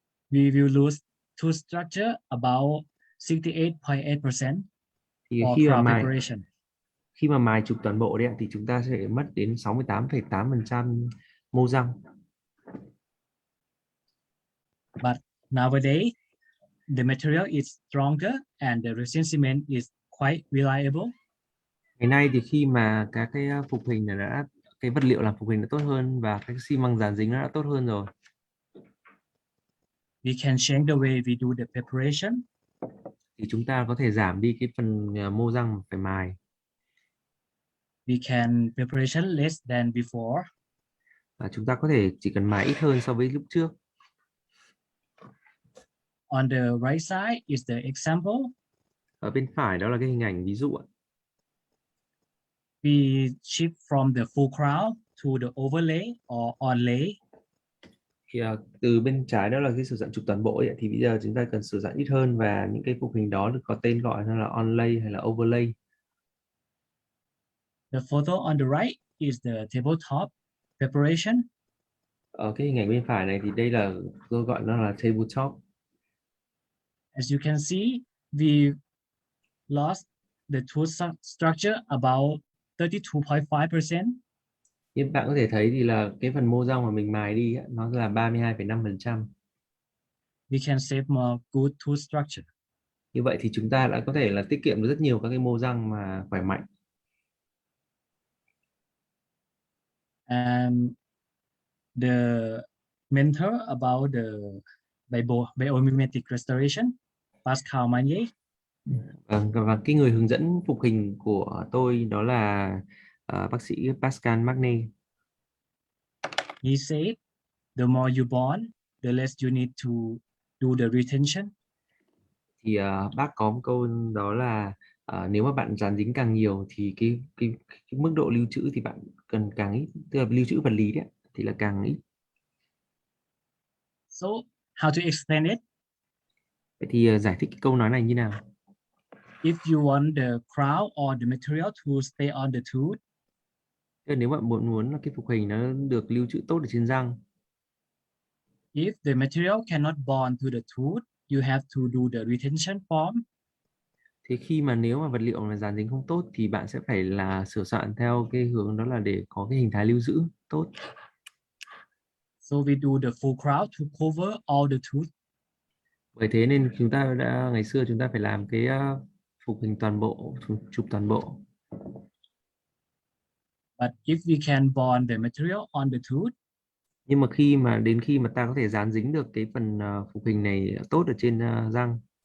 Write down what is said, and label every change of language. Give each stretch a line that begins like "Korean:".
English: we will lose tooth structure about 68.8%
Vietnamese: thì
English: for crown preparation.
Vietnamese: khi mà mài chụp toàn bộ đấy ạ, thì chúng ta sẽ mất đến 68,8% mô răng.
English: But nowadays, the material is stronger and the resin cement is quite reliable.
Vietnamese: Ngày nay thì khi mà các cái phục hình này cái vật liệu làm phục hình nó tốt hơn và cái xi măng dán dính nó đã tốt hơn rồi.
English: We can change the way we do the preparation.
Vietnamese: Thì chúng ta có thể giảm đi cái phần mô răng mà phải mài.
English: We can preparation less than before.
Vietnamese: Và chúng ta có thể chỉ cần mài ít hơn so với lúc trước.
English: On the right side is the example.
Vietnamese: Ở bên phải đó là cái hình ảnh ví dụ ạ.
English: We shift from the full crown to the overlay or onlay.
Vietnamese: Thì từ bên trái đó là cái sử dụng chụp toàn bộ ấy, thì bây giờ chúng ta cần sử dụng ít hơn và những cái phục hình đó được có tên gọi là onlay hay là overlay.
English: The photo on the right is the tabletop preparation.
Vietnamese: Ở cái hình ảnh bên phải này thì đây là tôi gọi nó là tabletop.
English: As you can see, we lost the tooth structure about 32.5%.
Vietnamese: Như bạn có thể thấy thì là cái phần mô răng mà mình mài đi ấy, nó là 32,5%.
English: We can save more good tooth structure.
Vietnamese: Như vậy thì chúng ta đã có thể là tiết kiệm được rất nhiều các cái mô răng mà khỏe mạnh.
English: And the mentor about the biomimetic restoration, Pascal Magnier,
Vietnamese: Và cái người hướng dẫn phục hình của tôi đó là bác sĩ Pascal Magnet.
English: he said, the more you bond, the less you need to do the retention.
Vietnamese: Thì bác có một câu đó là nếu mà bạn dán dính càng nhiều thì cái mức độ lưu trữ thì bạn cần càng ít, tức là lưu trữ vật lý đấy thì là càng ít.
English: So how to explain it?
Vietnamese: Vậy thì giải thích cái câu nói này như nào?
English: If you want the crown or the material to stay on the tooth,
Vietnamese: Tức là nếu bạn muốn là cái phục hình nó được lưu trữ tốt ở trên răng,
English: if the material cannot bond to the tooth, you have to do the retention form.
Vietnamese: thì khi mà nếu mà vật liệu mà dán dính không tốt thì bạn sẽ phải là sửa soạn theo cái hướng đó là để có cái hình thái lưu giữ tốt.
English: So we do the full crown to cover all the tooth.
Vietnamese: Bởi thế nên chúng ta đã ngày xưa chúng ta phải làm cái phục hình toàn bộ, chụp toàn bộ.
English: But if we can bond the material on the tooth,
Vietnamese: Nhưng mà đến khi mà ta có thể dán dính được cái phần phục hình này tốt ở trên răng,